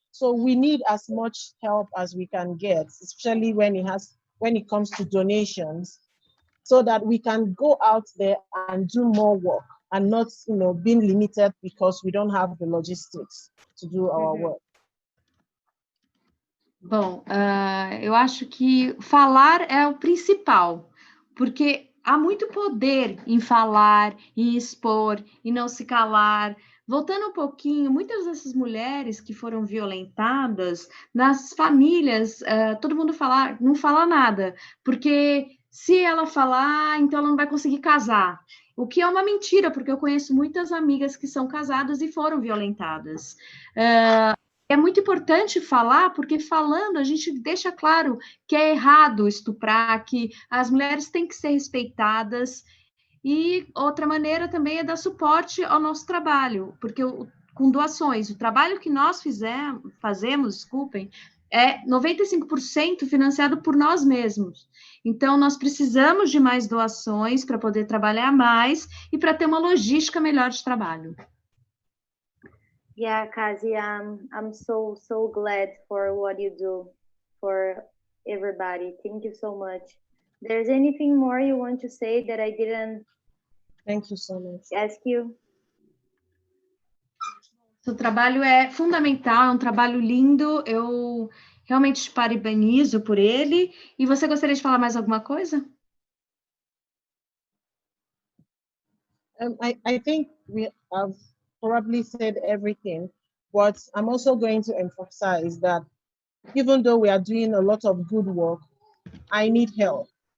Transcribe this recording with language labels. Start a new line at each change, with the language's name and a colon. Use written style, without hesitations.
English: So we need as much help as we can get, especially when it comes to donations, so that we can go out there and do more work and not, being limited because we don't have the logistics to do our work.
Portuguese: Bom, eu acho que falar é o principal, porque há muito poder em falar, em expor, em não se calar. Voltando um pouquinho, muitas dessas mulheres que foram violentadas, nas famílias, todo mundo não fala nada, porque se ela falar, então ela não vai conseguir casar. O que é uma mentira, porque eu conheço muitas amigas que são casadas e foram violentadas. É muito importante falar, porque falando a gente deixa claro que é errado estuprar, que as mulheres têm que ser respeitadas. E outra maneira também é dar suporte ao nosso trabalho, porque com doações, o trabalho que nós fazemos, é 95% financiado por nós mesmos. Então, nós precisamos de mais doações para poder trabalhar mais e para ter uma logística melhor de trabalho.
English: Yeah, Kazi, I'm so glad for what you do for everybody. Thank you so much. There's anything more you want to say that I didn't Thank you so much. Ask you?
Portuguese: Seu trabalho é fundamental, é um trabalho lindo. Eu realmente te parabenizo por ele. E você gostaria de falar mais alguma coisa?
English: I think we have probably said everything, but I'm also going to emphasize that even though we are doing a lot of good work, I need help.